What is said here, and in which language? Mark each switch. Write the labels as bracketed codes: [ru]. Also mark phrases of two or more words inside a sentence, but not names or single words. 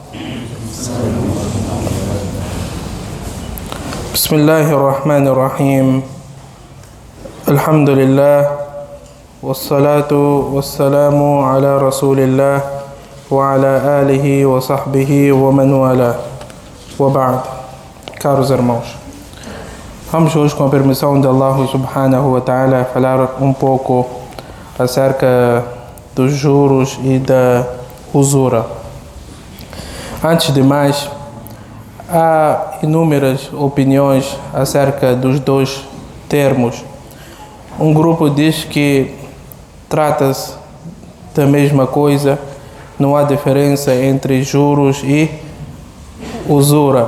[ar] بسم الله الرحمن الرحيم. الحمد لله والصلاة والسلام على رسول الله وعلى آله وصحبه ومن والاه وبعد. [pt] Caros irmãos, vamos hoje, com a permissão de Allah [ar] سبحانه وتعالى, [pt] falar um pouco acerca dos juros e da usura. Antes de mais, há inúmeras opiniões acerca dos dois termos. Um grupo diz que trata-se da mesma coisa, não há diferença entre juros e usura.